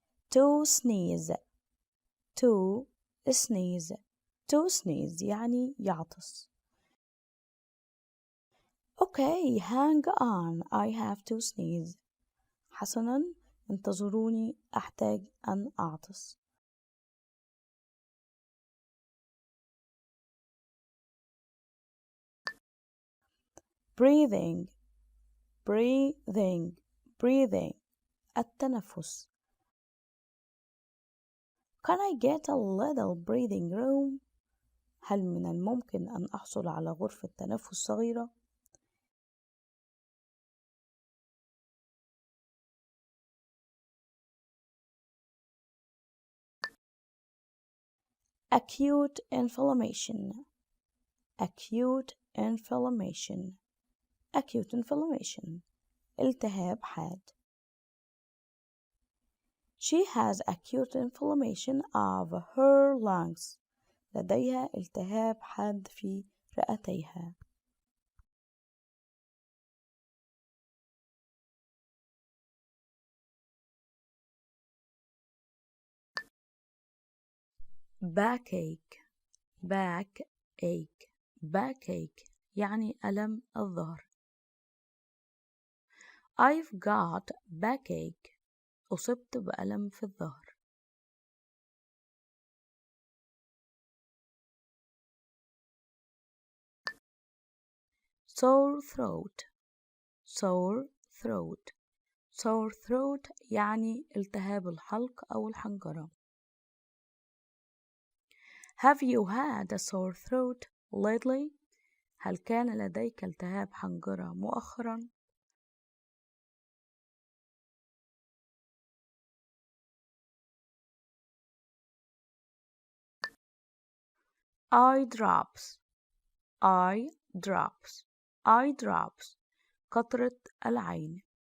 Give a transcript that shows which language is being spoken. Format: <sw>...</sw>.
<en>to sneeze, to sneeze, to sneeze</en> <ar>يعني يعطس.</ar> <en>Okay, hang on, I have to sneeze.</en> <ar>حسناً، انتظروني، أحتاج أن أعطس.</ar> <en>breathing, breathing, breathing</en> <ar>التنفس.</ar> <en>Can I get a little breathing room?</en> <ar>هل من الممكن أن أحصل على غرفة تنفس صغيرة؟</ar> <en>acute inflammation, acute inflammation,</en> <ar>acute inflammation التهاب حاد.</ar> <en>She has acute inflammation of her lungs.</en> <ar>لديها التهاب حاد في رئتيها.</ar> <en>backache, backache, backache</en> <ar>يعني ألم الظهر.</ar> <en>I've got backache.</en> <ar>أصبت بألم في الظهر.</ar> <en>sore throat, sore throat, sore throat</en> <ar>يعني التهاب الحلق أو الحنجرة.</ar> <en>Have you had a sore throat lately?</en> <ar>هل كان لديك التهاب حنجرة مؤخرا؟</ar> <en>eye drops, eye drops,</en> <ar>eye drops قطرة العين.</ar>